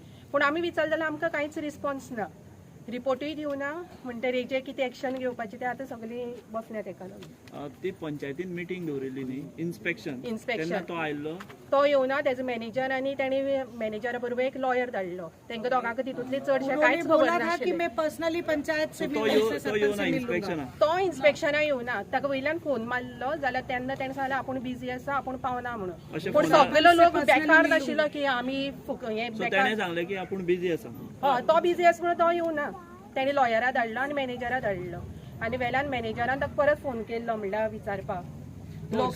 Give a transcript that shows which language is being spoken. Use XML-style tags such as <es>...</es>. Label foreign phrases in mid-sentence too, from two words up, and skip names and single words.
<kok>पूण आमी विचारलें जाल्यार आमकां कांयच रिस्पॉन्स ना. रिपोर्टूय दिवना म्हणटा हेजे कितें एक्शन घेवपाची ते आतां सगळीं बसल्यात एका ती पंचायतीन मिटींग दवरिल्ली न्ही इन्स्पेक्शन Inspection. तेन्ना तो आयल्लो तो येवना तेजो मॅनेजर आनी ताणी मॅनेजरा बरोबर एक लॉयर धाडलो तांकां दोगांक तितूंतले चडशे कांयच खबर</kok> <hi>बोला था कि</hi> <kok>नाशिल्लें</kok> <hi>मैं पर्सनली पंचायत से तो मिलने से</hi> <kok>येवना</kok> <hi>सरपंच से मिल लूंगा।</hi> <kok>इन्स्पेक्शना तो इन्स्पेक्शना येवना ताका वयल्यान फोन मारलो जाल्यार तेन्ना ताणें सांगलें आपूण बिजी आसा आपूण पावना म्हणून अशें पूण फोनार? सगळो लोक बेकार नाशिल्लो की आमी हें सो बेकार तेणें सांगलें की आपूण बिजी आसा हय तो बिजी आसा म्हणून तो येवना ताणें लॉयरा धाडलो आनी मॅनेजरा धाडलो आनी वेल्यान मॅनेजरान ताका परत फोन केल्लो म्हणल्यार विचारपाक लोक</kok>